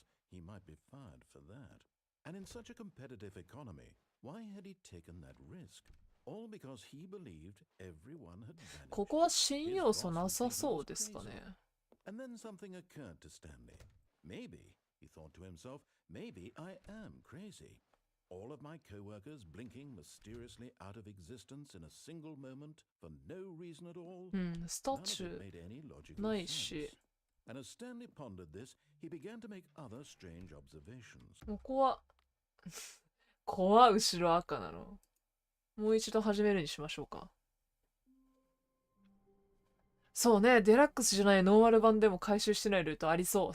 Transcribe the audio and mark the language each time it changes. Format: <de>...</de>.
<en>He might be fired for that. And in such a competitive economy, why had he taken that risk? All because he believed everyone had vanished.</en> <ja>ここは新要素なさそうですかね。</ja> <en>And then something occurred to Stanley. Maybe, he thought to himself, maybe I am crazy. All of my co-workers blinking mysteriously out of existence in a single moment for no reason at all.</en> <ja>スタチューないし。</ja> <en>And as Stanley pondered this, he began to make other strange observations.</en> <ja>ここは怖後ろ赤なの。もう一度始めるにしましょうか。そうね、デラックスじゃないノーマル版でも回収してないルートありそう。</ja>